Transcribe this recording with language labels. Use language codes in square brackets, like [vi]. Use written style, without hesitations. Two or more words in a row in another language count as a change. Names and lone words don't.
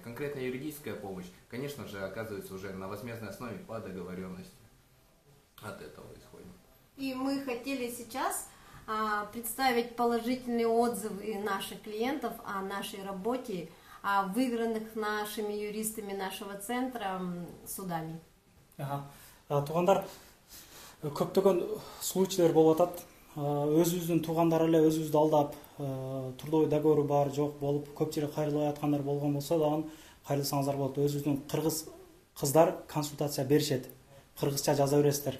[ru] Конкретно юридическая помощь, конечно же, оказывается уже на возмездной основе по договоренности. От этого исходим. И мы хотели сейчас представить положительные отзывы наших клиентов о нашей работе, о выигранных нашими юристами нашего центра судами. [ky] Туугандар, көптөгөн случайлар болуп атат. Өзүбүздүн туугандар эле өзүбүздү алдап, [ru] трудовой договору [ky] бар, жок болуп, көпчүлүк кайрылбай аткандар болгон болсо дагы кайрылсаңыздар болот. Өзүбүздүн кыргыз кыздар консультация беришет. Кыргызча жаза бересиздер.